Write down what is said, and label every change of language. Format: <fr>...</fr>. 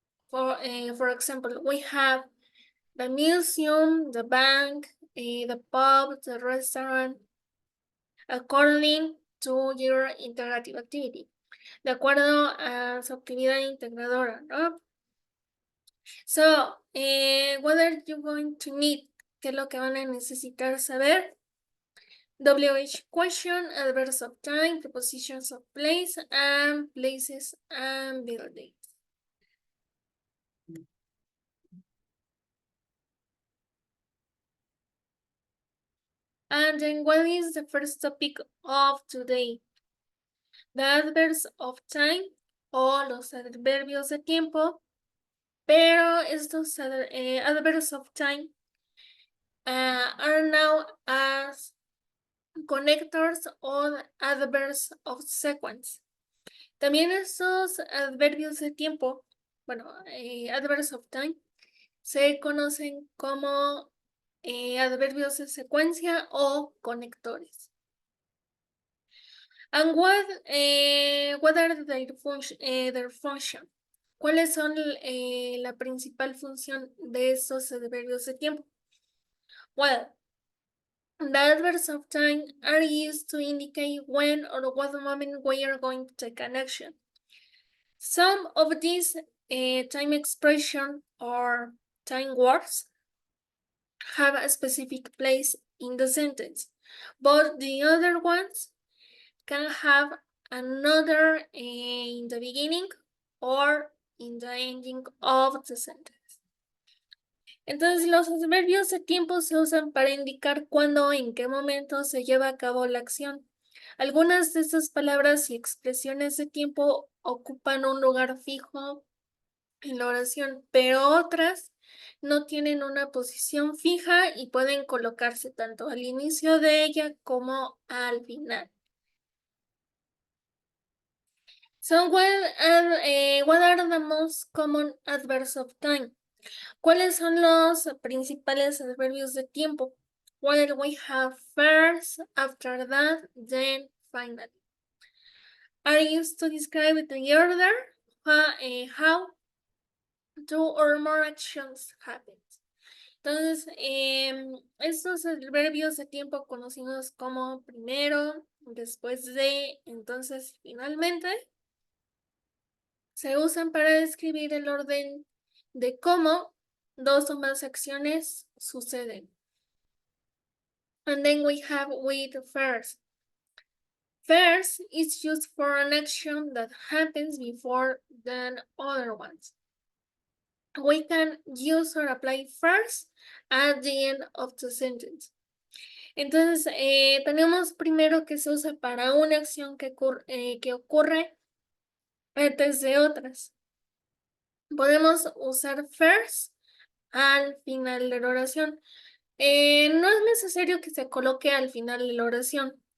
<en>For example, we have the museum, the bank, the pub, the restaurant, according to your interactive activity.</en> <es>De acuerdo a su actividad integradora, ¿no?</es> <en>So, what are you going to need?</en> <es>¿Qué es lo que van a necesitar saber?</es> <en>WH question, adverbs of time, prepositions of place, and places and buildings. And then what is the first topic of today? The adverbs of time</en> <es>o los adverbios de tiempo, pero estos</es> <en>adverbs of time are now as connectors or adverbs of sequence.</en> <es>También estos adverbios de tiempo, bueno,</es> <en>adverbs of time,</en> <es>se conocen como adverbios de secuencia o conectores.</es> <en>And what are their function?</en> <es>¿Cuáles son la principal función de estos adverbios de tiempo?</es> <en>Well, the adverbs of time are used to indicate when or what moment we are going to take an action. Some of these time expression or time words have a specific place in the sentence, but the other ones can have another in the beginning or in the ending of the sentence.</en> <es>Entonces, los adverbios de tiempo se usan para indicar cuándo o en qué momento se lleva a cabo la acción. Algunas de estas palabras y expresiones de tiempo ocupan un lugar fijo en la oración, pero otras no tienen una posición fija y pueden colocarse tanto al inicio de ella como al final.</es> <en>So, what are the most common adverbs of time?</en> <es>¿Cuáles son los principales adverbios de tiempo?</es> <en>Well, we have first, after that, then, finally. Are used to describe the order, how two or more actions happen.</en> <es>Entonces, estos adverbios de tiempo conocidos como primero, después de, entonces, finalmente, se usan para describir el orden de cómo dos o más acciones suceden.</es> <en>And then we have with first. First is used for an action that happens before the other ones. We can use or apply first at the end of the sentence.</en> <es>Entonces, tenemos primero que se usa para una acción que ocurre antes de otras. Podemos usar first al final de la oración. No es necesario que se coloque al final de la oración.</es>